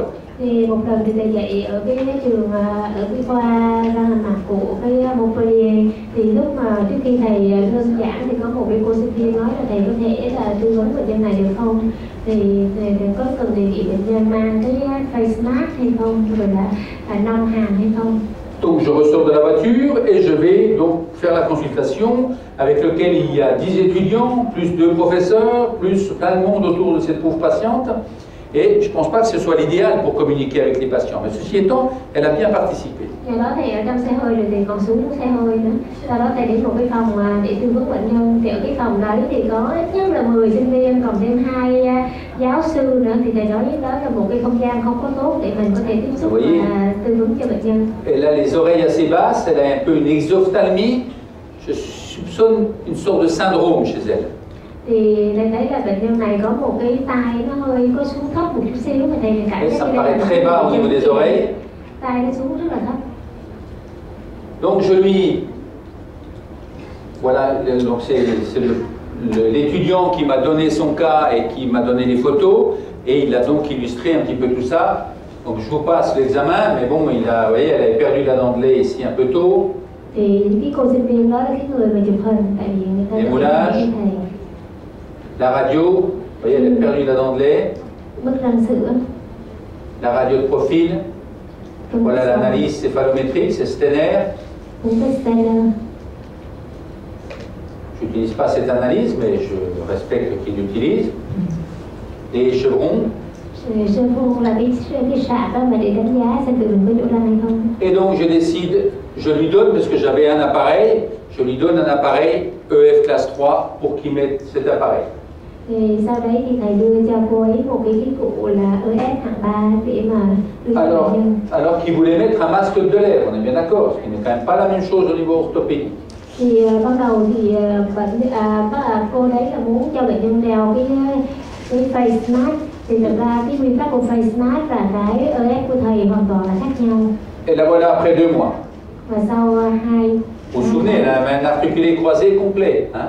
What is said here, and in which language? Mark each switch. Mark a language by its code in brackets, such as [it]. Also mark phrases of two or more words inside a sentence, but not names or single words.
[vi] Thì một lần thì thầy dạy ở cái trường ở cái khoa răng hàm mặt của cái Montpellier, thì lúc mà trước khi thầy đơn giảng thì có một cái cô sinh viên nói là thầy có thể là tư vấn bệnh nhân này được không, thì thầy có cần đề nghị bệnh nhân mang cái [en] face mask [vi] hay không, rồi là nong hàm hay không. [fr] Donc je ressors de la voiture et je vais donc faire la consultation avec lequel il y a 10 étudiants, plus 2 professeurs, plus plein de monde autour de cette pauvre patiente. Et je ne pense pas que ce soit l'idéal pour communiquer avec les patients. Mais ceci étant, elle a bien participé. [vi] Do đó thì ở trong xe hơi rồi thì còn xuống xe hơi nữa. Sau đó thầy đến một cái phòng để tư vấn bệnh nhân. Thì ở cái phòng đấy thì có ít nhất là 10 sinh viên, còn thêm 2 giáo sư nữa. Thì thầy nói đó là một cái không gian không có tốt để mình có thể tiếp xúc và tư vấn cho bệnh nhân. [fr] Elle a les oreilles assez basses, elle a un peu une exophthalmie. Je soupçonne une sorte de syndrome chez elle. [vi] Thì thầy thấy là bệnh nhân này có một cái tai nó hơi có xuống thấp một chút xíu, mà thầy cảm giác [fr] như là très bas au niveau des oreilles. [vi] Tai nó xuống rất là thấp. [fr] Donc je lui, voilà, donc c'est l'étudiant qui m'a donné son cas et qui m'a donné les photos et il a donc illustré un petit peu tout ça. Donc je vous passe l'examen, mais bon, il a, vous voyez, elle avait perdu la dent de lait ici un peu tôt. [vi] Thì cái cô sinh viên đó là cái người mà chụp hình, tại vì người ta [fr] les moulages, la radio, vous voyez, elle a perdu la dent de lait. [vi] Bức răng sữa. [fr] La radio de profil. Voilà l'analyse céphalométrique, c'est Stener. Je n'utilise pas cette analyse, mais je respecte qu'il l'utilise. Les chevrons. Et donc je décide, je lui donne, parce que j'avais un appareil, je lui donne un appareil EF classe 3 pour qu'il mette cet appareil. [vi] Thì sau đấy thì thầy đưa cho cô ấy một cái cụ là EF hạng 3 để mà [fr] alors qu'il voulait mettre un masque de l'air, on est bien d'accord, ce qui n'est quand même pas la même chose au niveau orthopédique. [vi] Thì ban đầu thì cô đấy là muốn cho bệnh nhân đeo cái [en] face mask, [vi] thì thực ra cái nguyên tắc của [en] face mask [vi] và cái EF của thầy hoàn toàn là khác nhau. [fr] Et la voilà après 2 mois. [vi] Và sau 2. [fr] Vous vous souvenez, elle avait un articulé croisé complet, hein?